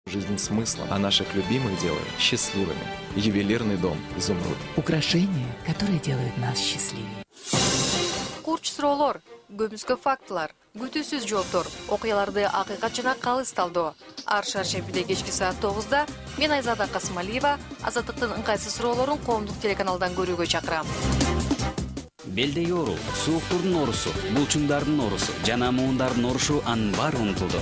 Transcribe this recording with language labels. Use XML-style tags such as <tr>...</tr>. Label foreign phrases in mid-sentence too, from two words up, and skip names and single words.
<ru>жизнь смыслом, а наших любимых делает счастливыми. Ювелирный дом «Изумруд». Украшения, которые делают нас счастливее.</ru> <ky>Курч суроолор, көмүскө фактылар, күтүүсүз жооптор, окуяларды акыйкат жана калыс талдоо. Ар шаршембиде кечки саат 9-да мен Айзада Касымалиева Азаттыктын ыңгайсыз суроолорун коомдук телеканалдан көрүүгө чакырам. Белдеги оору, сууктурдун оорусу, булчуңдардын оорусу жана муундардын оорусу анын баары унутулду.</ky>